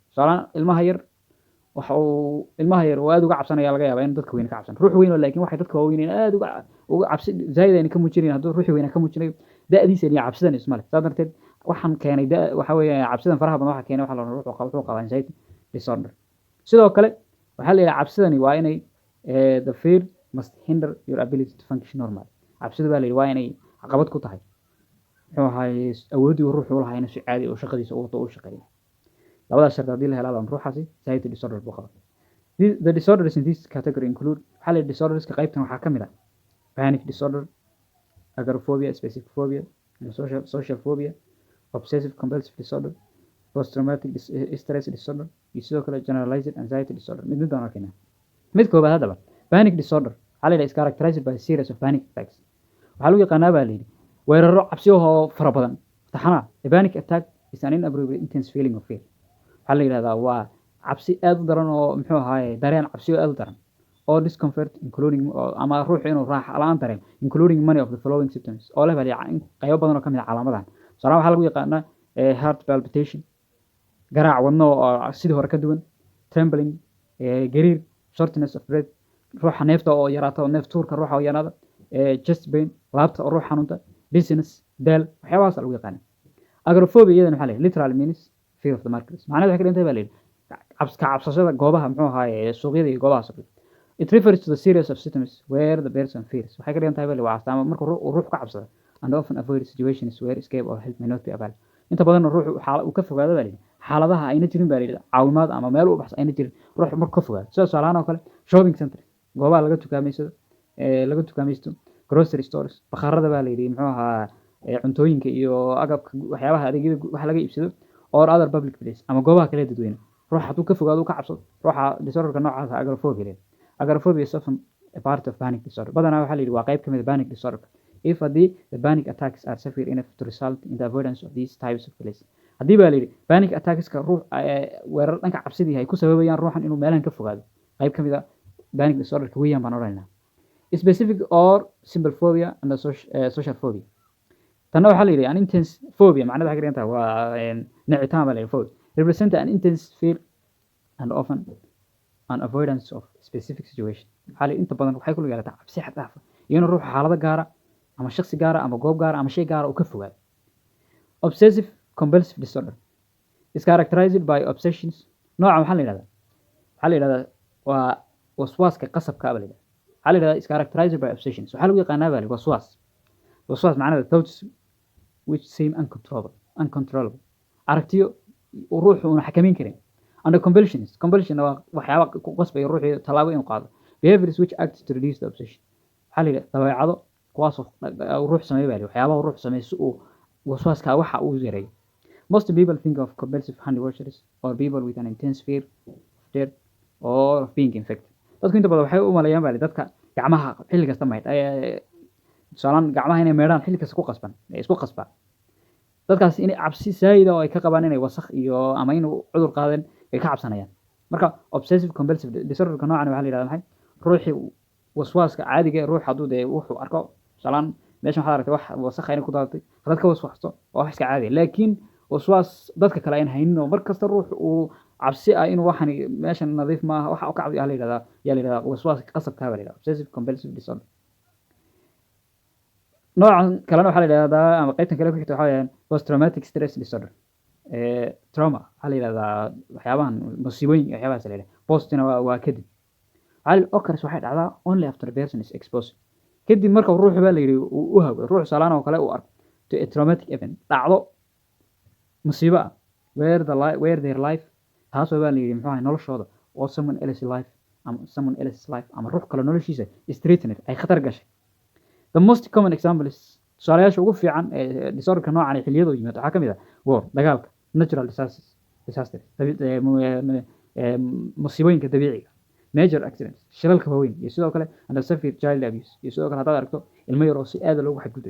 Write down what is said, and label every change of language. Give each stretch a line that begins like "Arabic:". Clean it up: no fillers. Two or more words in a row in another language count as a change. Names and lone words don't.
Somali: tusaale ilmaha yar oo aad uga cabsanaya laga yaabaa in dadka weyn ka cabsan. ruux weyn oo laakiin waxay dadka waaweyn aad uga cabsi zaid ayna ka muujinayn hadduu ruux weyn ka muujinayo da-diisa iyo cabsidan isma leh. saa darteed waxaan keenay waxa weeye cabsidan faraha badan waxa keenay waxa la odhan wuxuu qabaa
English: anxiety disorder.
Somali: sidoo kale waxaa la yidhaha cabsidani waa inay
English: the fear must hinder your ability to function normal.
Somali: cabsida baa la yidhi waa inay caqabad ku tahay muxuu ahaay awooddii uu ruuxu u lahaa inuu si caadi oo shaqadiisa u wato u shaqeeyo. labadaas shardi haddii la helaa baan ruuxaasi
English: anxiety disorder
Somali: buu qabaa.
English: The disorders in this category include
Somali: waxaa la yidhi disorderska qaybtan waxaa ka mid ah
English: panic disorder, agoraphobia, specific phobia, and social phobia, obsessive compulsive disorder, post-traumatic stress disorder,
Somali: iyo sidoo kale
English: generalized anxiety disorder.
Somali: mid aan arkayna mid koobaad haddaba
English: panic disorder
Somali: waxaa la yidhaha
English: is characterized by a series of panic attacks.
Somali: waxaa lagu yaqaanaa baa la yidhi weeraro cabsi oo fara badan taxanaa.
English: A panic attack is an inappropriate intense feeling of fear.
Somali: waxaa la yidhahdaa waa cabsi aad u daran oo muxuu ahaaye dareen cabsi oo aad u daran oo
English: discomfort including
Somali: ama ruuxu inuu raaxa la-aan dareemo
English: including many of the following symptoms
Somali: oo leh qaybo badan oo ka mid ah calaamadahan. tusaale waxaa lagu yaqaanaa
English: heart palpitation,
Somali: garaac wadno oo sidii hore ka duwan, trembling, gariir,
English: shortness of breath,
Somali: ruuxa neefta oo yaraata oo neef tuurka ruuxa oo yaraada,
English: chest pain,
Somali: laabta oo ruux xanuunta, dizziness, daal, waxyaabahaas lagu yaqaana.
English: Agoraphobia
Somali: iyadana waxaa la yidhi
English: literal means fear of the markets.
Somali: macnaheedu waxay ka dhigan tahay baa la yidhi cabsashada goobaha muxuu ahaaye suuqyada iyo goobaha suuqyada.
English: It refers to the series of symptoms where the person fears.
Somali: waxay ka dhigan tahay baa la yidhi waa astaamo marka ruux ka cabsada
English: and often avoid situations where escape or help may not be available.
Somali: inta badan ruuxu uu ka fogaado baa la yidhi xaaladaha ayna jirin baa la yidhi caawimaad ama meel u baxsan ayna jirin ruux marka ka fogaado. sida tusaalahaan oo kale
English: shopping center,
Somali: goobaha laga tukaamaysto,
English: grocery stores,
Somali: bakhaarada baa la yidhi muxuu ahaa cuntooyinka iyo agabka waxyaabaha adeegyada wax laga iibsado
English: or other public place
Somali: ama goobaha kale dadweyne. ruux hadduu ka fogaado ka cabsado ruuxa disorderka noocaas agoraphobia.
English: Agoraphobia is often a part of panic disorder.
Somali: badanaa waxaa la yidhi waa qayb ka mid ah
English: panic disorder. If haddii the panic attacks are severe enough to result in the avoidance of these types of places.
Somali: haddii baa la yidhi
English: panic attackska
Somali: ruux weerar dhanka cabsidii ay ku sababayaan ruuxan inuu meelahan ka fogaado qayb ka mid ah panic disorderka weeyaan baan odhanaynaa.
English: Specific or simple phobia and social phobia.
Somali: tanna waxaa la yidhi
English: an intense phobia
Somali: macnaheedu waxay ka dhigan tahay waa nicitaan baa la yidhi
English: phobia represent an intense fear and often an avoidance of specific situation.
Somali: waxaa la yidhi inta badan waxay ku lug yeelataa cabsi xad dhaaf ah iyo inuu ruuxa xaalado gaara ama shakhsi gaara ama goob gaara ama shay gaara uu ka fogaado.
English: Obsessive compulsive disorder is characterized by obsessions.
Somali: noocan waxaa la yidhahdaa waa waswaaska qasabka ah baa la yidhahdaa. waxaa la yidhahdaa
English: is characterized by obsessions.
Somali: waxaa lagu yaqaanaa baa la yidhi waswaas macnaheedu
English: thoughts which seem uncontrollable.
Somali: aragtiyo uu ruuxu una xakameyn karin.
English: Under compulsion
Somali: waa waxyaaba ku qasbaya ruuxu tallaabo inuu qaado.
English: Behaviors which act to reduce the obsession.
Somali: waxaa la yidhahdaa dabeecado kuwaasoo ruux sameeya baa la yidhi waxyaabaha ruux sameeya si uu waswaaska waxa uu yareeyo.
English: Most people think of compulsive hand washers or people with an intense fear of death or of being infected.
Somali: Dadku inta badan waxay u maleeyaan baa dadka gacmaha xilli kasta maydh tusaalaan gacmaha inay meedhaan xilli kasta isku qasbaan. Dadkaas inay cabsi saayida oo ay ka qabaan inay wasakh iyo ama inuu cudur qaadeen ay ka cabsanayaan. Marka
English: obsessive compulsive disorder-ka
Somali: noocan waxaa la yiraahdaa maxay? Ruuxi waswaaska caadiga ruux hadduu wuxuu arko tusaalaan meeshan waxaad aragtay wax wasakh inay ku daadatay hadad ka waswaxto oo wax iska caadi laakiin waswaas dadka kale aan haynin oo markasta ruux uu cabsi ah inuu waxan meeshan nadiif ma aha waxa uu ka cabsi la yiraahdaa waswaas qasabka la yiraahdaa
English: obsessive compulsive disorder.
Somali: noocan kalena waxaa la yiraahdaa ama qaybtan kale ku xigta waxaa weeyaan
English: post traumatic stress disorder.
Somali: Trauma waxaa la yiraahdaa waxyaabahan musiibooyin waxyaabahaas la yiraahdaa postina waa kadib occurs waxay dhacdaa
English: only after a person is exposed.
Somali: kadib marka ruuxu baa la yiri u hawo ruux salaan oo kale u arko
English: to a traumatic event
Somali: dhacdo musiibo
English: where their life
Somali: taasoo baa la yiri muxuu ahay noloshooda
English: or someone else's life
Somali: ama ruux kale noloshiisa
English: is threatened
Somali: ay khatar gashay.
English: The most common example is
Somali: tusaalayaasha ugu fiican ee disorderka noocan ee xilliyada yimaado waxaa ka mid ah war dagaalka
English: natural disasters
Somali: musiibooyinka dabiiciga
English: major accidents
Somali: shilalka waaweyn iyo sidoo kale
English: and severe child abuse
Somali: iyo sidoo kale haddaad aragto ilmo yar oo si aad loogu xadgudbay.